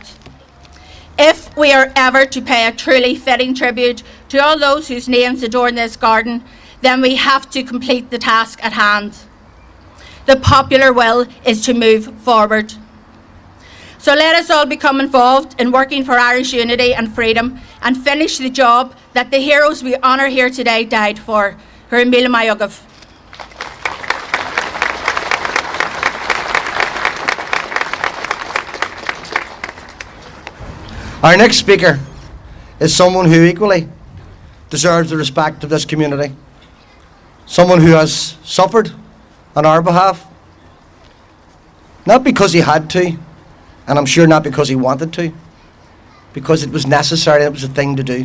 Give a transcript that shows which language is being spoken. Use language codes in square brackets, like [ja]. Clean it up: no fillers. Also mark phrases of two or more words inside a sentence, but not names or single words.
[en] If we are ever to pay a truly fitting tribute to all those whose names adorn this garden, then we have to complete the task at hand. The popular will is to move forward. So let us all become involved in working for Irish unity and freedom and finish the job that the heroes we honour here today died for. [ga] Gur míle maith agaibh. [en] Our next speaker is someone who equally deserves the respect of this community. Someone who has suffered on our behalf, not because he had to, and I'm sure not because he wanted to, because it was necessary, it was a thing to do.